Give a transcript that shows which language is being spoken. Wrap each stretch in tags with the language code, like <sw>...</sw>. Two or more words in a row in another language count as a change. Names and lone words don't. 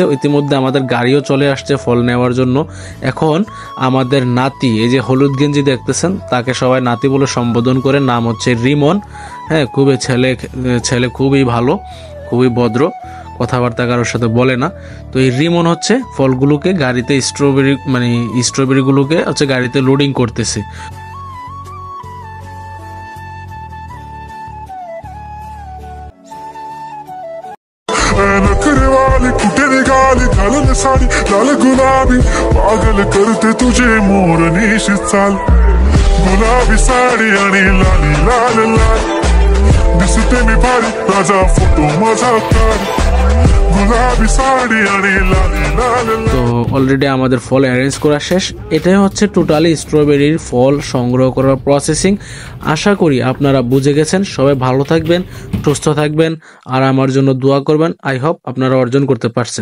<bn>ইতিমধ্যে আমাদের গাড়িও চলে আসছে ফল নেওয়ার জন্য। এখন আমাদের নাতি, এই যে হলুদ গেঞ্জি দেখতেছেন, তাকে সবাই নাতি বলে সম্বোধন করে। নাম হচ্ছে রিমন। হ্যাঁ, খুবই ছেলে খুবই ভালো, খুবই ভদ্র, কথাবার্তা কারোর সাথে বলে না। তো এই রিমন হচ্ছে ফলগুলোকে গাড়িতে, স্ট্রবেরিগুলোকে হচ্ছে গাড়িতে লোডিং করতেছে।</bn> <hi>पागल करते तुझे मोरनी चाल,</hi> <mr>गुलाबी साडी आणि लाली लाल लाल, दिसते मी भारी राजा फोटो माझा काढ। गुलाबी साड़ी आणि लाली लाल</mr> <bn>তো অলরেডি আমাদের ফল অ্যারেঞ্জ করা শেষ। এটাই হচ্ছে টোটালি স্ট্রবেরির ফল সংগ্রহ করার প্রসেসিং। আশা করি আপনারা বুঝে গেছেন। সবাই ভালো থাকবেন, সুস্থ থাকবেন আর আমার জন্য দোয়া করবেন।</bn> <en>I hope</en> <bn>আপনারা অর্জন করতে পারছেন।</bn>